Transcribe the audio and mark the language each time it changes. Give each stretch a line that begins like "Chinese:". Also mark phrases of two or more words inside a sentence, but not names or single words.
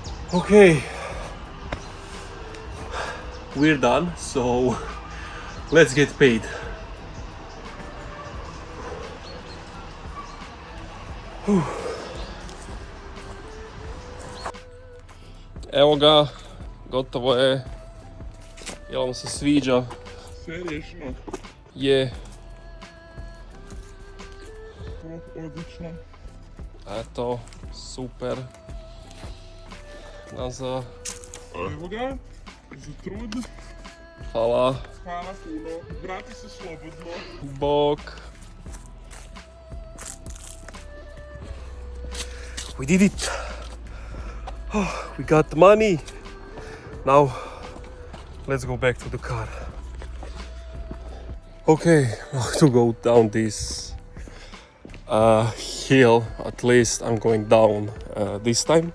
English: Okay, we're done, so let's get paid.
Croatian: Evo ga, gotovo je. Jel vam se sviđa? Seriousno? Je. Odlično. Eto, super. Nazad. Evo ga, za trud. Hvala. Hvala puno. Vrati se slobodno. Bok.
English: We did it. Oh, we got the money. Now, let's go back to the car. Okay, to go down this hill, at least I'm going down this time.